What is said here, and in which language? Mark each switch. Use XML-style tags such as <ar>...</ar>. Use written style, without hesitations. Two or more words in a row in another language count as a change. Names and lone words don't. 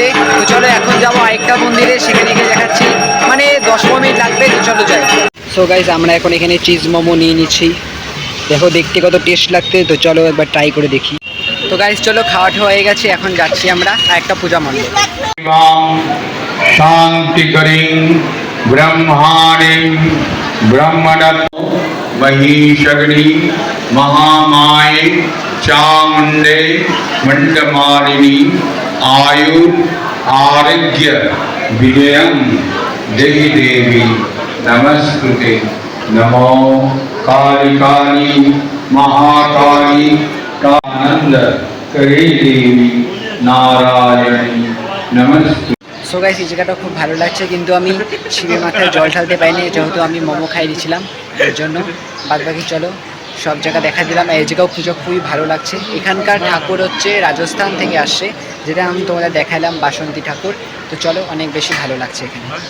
<bn>তো চলো এখন যাবো আরেকটা মন্দিরে, সেখানে গিয়ে দেখাচ্ছি, মানে 10-15 মিনিট লাগবে, তো চলো যাই।</bn> <en>so guys</en> <bn>আমরা এখন এখানে চিজ মোমো নিয়ে নিচ্ছি, দেখো দেখতে কত টেস্ট লাগতে, তো চলো একবার ট্রাই করে দেখি। তো গাইস চলো খাওয়া ঠাওয়া হয়ে গেছে, এখন যাচ্ছি আমরা আরেকটা পূজা মণ্ডপ।</bn> <sa>शांतिकरीं ब्रह्माणीं ब्रह्मणत् महीषगणी महामाये चामुण्डे मण्डमालिनी आयु आरोग्य विजयं देहि देवी नमस्कृते। नमो कालिकाली महाकाली कानंद करे देवी नारायणी नमस्ते।</sa> <en>so guys</en> <bn>এই জায়গাটা খুব ভালো লাগছে, কিন্তু আমি শিবের মাথায় জল ঢালতে পাইনি, যেহেতু আমি মোমো খাই দিয়েছিলাম, এর জন্য। বাদবাকি চলো সব জায়গা দেখা দিলাম। এই জায়গাও পুজো খুবই ভালো লাগছে। এখানকার ঠাকুর হচ্ছে রাজস্থান থেকে আসছে, যেটা আমি তোমাদের দেখালাম, বাসন্তী ঠাকুর। তো চলো অনেক বেশি ভালো লাগছে এখানে।</bn>